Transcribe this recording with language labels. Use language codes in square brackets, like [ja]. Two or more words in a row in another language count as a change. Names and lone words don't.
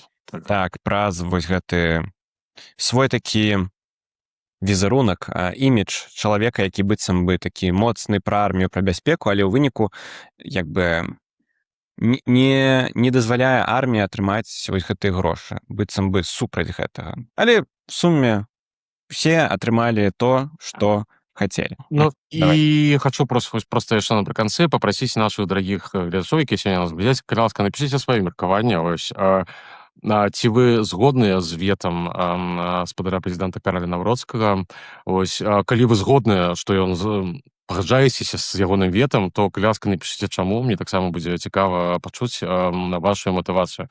[be] Так, праз вось гэты свой такі візерунак, імідж чалавека, які быццам бы такі моцны пра армію, пра бяспеку, але ў выніку як бы не дазваляе арміі атрымаць вось гэтыя грошы, быццам бы супраць гэтага. Але в суме все атрымалі то, што хотели. Ну, [ru] и хочу просто еще [be] напрыканцы [ru] попросить наших дорогих [be] глядачоў, які сёння нас глядзяць, калі ласка, напишите свае меркаванне. Ці вы згодныя з ветам спадара прэзідэнта Кароля Навроцкага? Калі вы згодныя, што ён пагаджаецеся з ягоным ветам, то, калі ласка, напишите чаму, мне таксама будзе цікава пачуць вашу матывацыю.